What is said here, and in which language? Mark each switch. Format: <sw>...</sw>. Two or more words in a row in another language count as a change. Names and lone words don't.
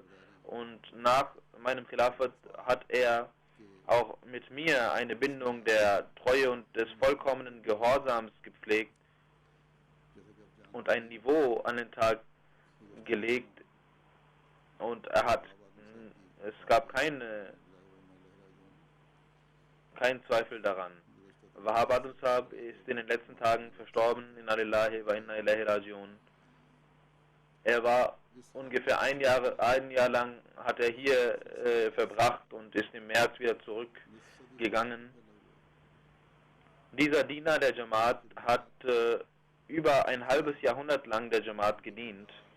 <de>Und nach meinem Khilafat hat er auch mit mir eine Bindung der Treue und des vollkommenen Gehorsams gepflegt und ein Niveau an den Tag gelegt. Und es gab keinen Zweifel daran. Wahab Adam Sahib ist in den letzten Tagen verstorben,</de> <ar>إنا لله وإنا إليه راجعون.</ar> <de>Er war ungefähr ein Jahr lang hat er hier verbracht und ist im März wieder zurückgegangen. Dieser Diener der Jamaat hat über ein halbes Jahrhundert lang der Jamaat gedient.</de>